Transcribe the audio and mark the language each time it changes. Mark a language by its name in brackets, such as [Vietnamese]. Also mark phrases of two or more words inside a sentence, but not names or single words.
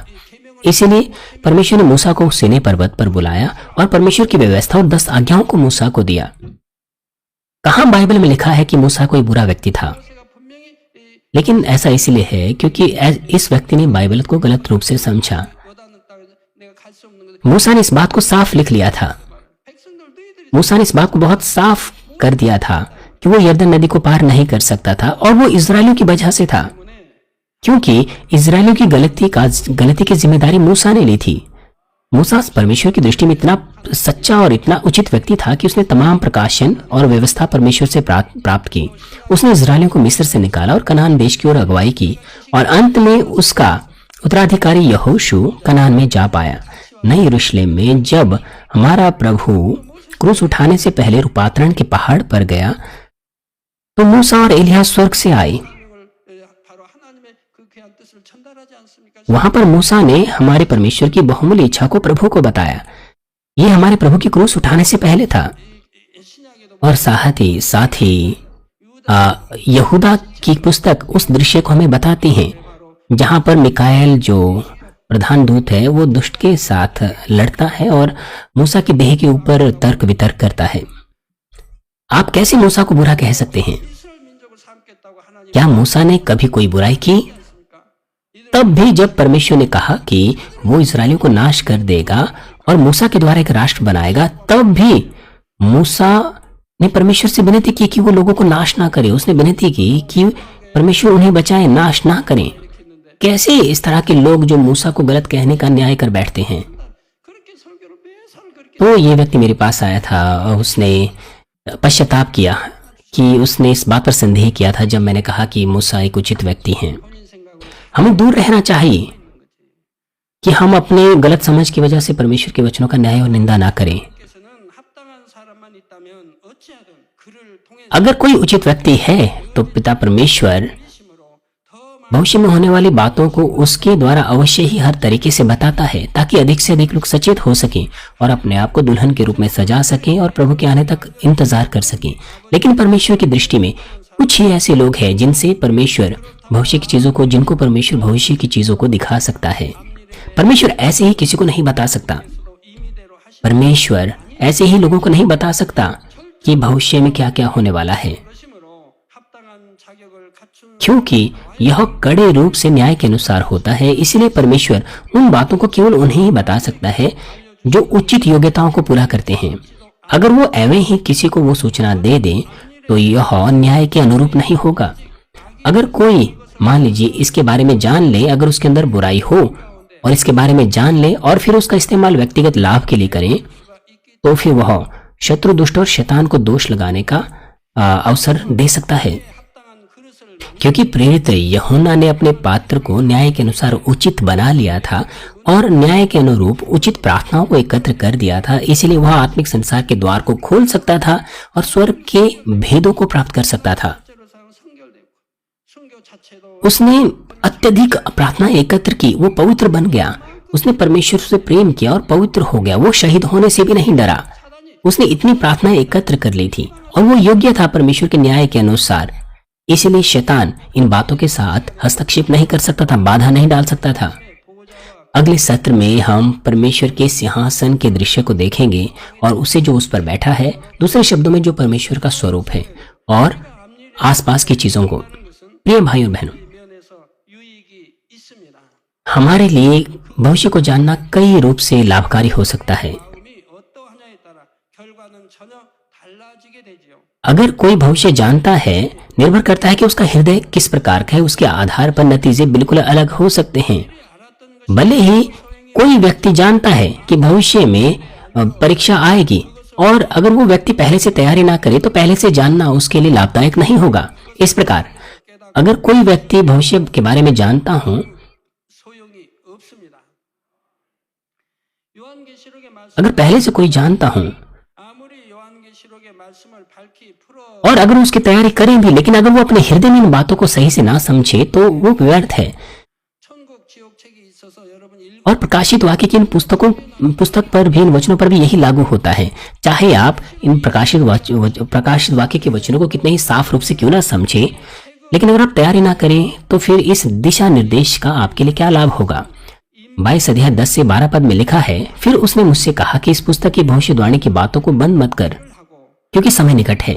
[Hindi] इसीलिए परमेश्वर ने मूसा को सीने पर्वत पर बुलाया और परमेश्वर की व्यवस्था और 10 आज्ञाओं को मूसा को दिया। कहां बाइबल में लिखा है कि मूसा कोई बुरा व्यक्ति था? [Korean] 모세가 분명히 [Hindi] लेकिन ऐसा इसलिए है क्योंकि इस व्यक्ति ने बाइबल को गलत रूप से समझा। [Korean] 요단을 따라 내가 갈 수 없는 거 [Hindi] मूसा ने इस बात को साफ लिख लिया था। [Korean] 백성들 너희들이 [Hindi] मूसा ने इस बात को बहुत साफ कर दिया था कि वो यरदन नदी को पार नहीं कर सकता था और वो इजरायलियों की वजह से था, [Korean] 때문에 [Hindi] क्योंकि इजरायलियों की गलती की जिम्मेदारी मूसा ने ली थी। मूसा परमेश्वर की दृष्टि में इतना सच्चा और इतना उचित व्यक्ति था कि उसने तमाम प्रकाशन और व्यवस्था परमेश्वर से प्राप्त की। उसने इजरायलियों को मिस्र से निकाला और कनान देश की ओर अगुवाई की और अंत में उसका उत्तराधिकारी यहोशू कनान में जा पाया। नई यरूशलेम में जब हमारा प्रभु क्रूस उठाने से पहले रूपांतरण के पहाड़ पर गया तो मूसा और एलिया स्वर्ग से आए। [Korean] 을 바로 하나님의 그 귀한 뜻을 전달하지 않습니까? [Hindi] वहां पर मूसा ने हमारे परमेश्वर की बहुमूल्य इच्छा को प्रभु को बताया। ये हमारे प्रभु की क्रूस उठाने से पहले था। [Korean] 신약에도 [Hindi] और साथ ही यहूदा की पुस्तक उस दृश्य को हमें बताती है जहां पर मिकाएल जो प्रधान दूत है वो दुष्ट के साथ लड़ता है और मूसा की देह के ऊपर तर्क वितर्क करता है। आप कैसे मूसा को बुरा कह सकते हैं? [Korean] 이스라엘 민족을 삼겠다고 하나님 [Hindi] क्या मूसा ने कभी कोई बुराई की? [Korean] 했습니까? [Hindi] तब भी जब परमेश्वर ने कहा कि वो इस्राएलियों को नाश कर देगा और मूसा के द्वारा एक राष्ट्र बनाएगा, तब भी मूसा ने परमेश्वर से विनती की कि वो लोगों को नाश ना करे। उसने विनती की कि परमेश्वर उन्हें बचाए, नाश ना करें। कैसे इस तरह के लोग जो मूसा को गलत कहने का न्याय कर बैठते हैं? [Korean] 그렇게 설교를 매사를 그렇게 [Hindi] तो ये व्यक्ति मेरे पास आया था और उसने पश्चाताप किया कि उसने इस बात पर संदेह किया था जब मैंने कहा कि मूसा एक उचित व्यक्ति हैं। [Korean] 본인 생각으로 [Hindi] हमें दूर रहना चाहिए कि हम अपने गलत समझ की वजह से परमेश्वर के वचनों का न्याय और निंदा ना करें। [Korean] 께서는 합당한 사람만 있다면 어찌하든 그를 통해서 [Hindi] अगर कोई उचित व्यक्ति है तो पिता परमेश्वर [Korean] 심으로 더 많은 [Hindi] भविष्य में होने वाली बातों को उसके द्वारा अवश्य ही हर तरीके से बताता है ताकि अधिक से अधिक लोग सचेत हो सकें और अपने आप को दुल्हन के रूप में सजा सकें और प्रभु के आने तक इंतजार कर सकें। लेकिन परमेश्वर की दृष्टि में कुछ ही ऐसे लोग हैं जिनको परमेश्वर भविष्य की चीजों को दिखा सकता है। परमेश्वर ऐसे ही किसी को नहीं बता सकता। [Korean] 또 임의대로 하시 [Hindi] परमेश्वर ऐसे ही लोगों को नहीं बता सकता कि भविष्य में क्या क्या होने वाला है, [Korean] 그러심으로 합당한 자격을 갖춘 [Hindi] क्योंकि यह कड़े रूप से न्याय के अनुसार होता है। इसलिए परमेश्वर उन बातों को केवल उन्हें ही बता सकता है जो उचित योग्यताओं को पूरा करते हैं। अगर वो एवं ही किसी को वो सूचना दे दे तो यह न्याय के अनुरूप नहीं होगा। अगर कोई मान लीजिए इसके बारे में जान ले, अगर उसके अंदर बुराई हो और इसके बारे में जान ले और फिर उसका इस्तेमाल व्यक्तिगत लाभ के लिए करें, तो फिर वह शत्रु, दुष्ट और शैतान को दोष लगाने का अवसर दे सकता है। [Korean] 합당한 그릇을 [Hindi] क्योंकि प्रेरित यूहन्ना ने अपने पात्र को न्याय के अनुसार उचित बना लिया था और न्याय के अनुरूप उचित प्रार्थनाओं को एकत्र कर दिया था। इसलिए वह आत्मिक संसार के द्वार को खोल सकता था और स्वर्ग के भेदों को प्राप्त कर सकता था। [Korean] 실제로상 성결되고 순교 자체도 [Hindi] उसने अत्यधिक प्रार्थना एकत्र की, वो पवित्र बन गया, उसने परमेश्वर से प्रेम किया और पवित्र हो गया। वो शहीद होने से भी नहीं डरा। उसने इतनी प्रार्थनाएं एकत्र कर ली थी और वो योग्य था परमेश्वर के न्याय के अनुसार। इसलिए शैतान इन बातों के साथ हस्तक्षेप नहीं कर सकता था, बाधा नहीं डाल सकता था। अगले सत्र में हम परमेश्वर के सिंहासन के दृश्य को देखेंगे और उसे जो उस पर बैठा है, दूसरे शब्दों में जो परमेश्वर का स्वरूप है, और आसपास की चीजों को। प्रिय भाई और बहनों, [Korean] 면에서 유익이 있습니다. [Hindi] हमारे लिए भविष्य को जानना कई रूप से लाभकारी हो सकता है। [Korean] 마음이 어떠하냐에 따라 결과는 전혀 달라지게 되지요. [Hindi] अगर कोई भविष्य जानता है, निर्भर करता है कि उसका हृदय किस प्रकार का है, उसके आधार पर नतीजे बिल्कुल अलग हो सकते हैं। [Korean] 알았던 [Hindi] भले ही कोई व्यक्ति जानता है कि भविष्य में परीक्षा आएगी, और अगर वो व्यक्ति पहले से तैयारी ना करे तो पहले से जानना उसके लिए लाभदायक नहीं होगा। इस प्रकार अगर कोई व्यक्ति भविष्य के बारे में जानता हो, [Korean] 소용이 없습니다. 요한계시록의 말씀 [Hindi] अगर पहले से कोई जानता हो [Korean] 아무리 요한계시록의 말씀을 밝히 풀어 [Hindi] और अगर उसकी तैयारी करें भी, लेकिन अगर वो अपने हृदय में इन बातों को सही से ना समझे तो वो व्यर्थ है। [Korean] 천국 지옥 책이 있어서 여러분 읽 [Hindi] और प्रकाशित वाक्य की इन पुस्तक पर भी, इन वचनों पर भी यही लागू होता है। चाहे आप इन प्रकाशित वाक्य के वचनों को कितने ही साफ रूप से क्यों ना समझे, लेकिन अगर आप तैयारी ना करें तो फिर इस दिशा निर्देश का आपके लिए क्या लाभ होगा। 22 अध्याय 10 से 12 पद में लिखा है, फिर उसने मुझसे कहा कि इस पुस्तक की भविष्यवाणी की बातों को बंद मत कर, क्योंकि समय निकट है।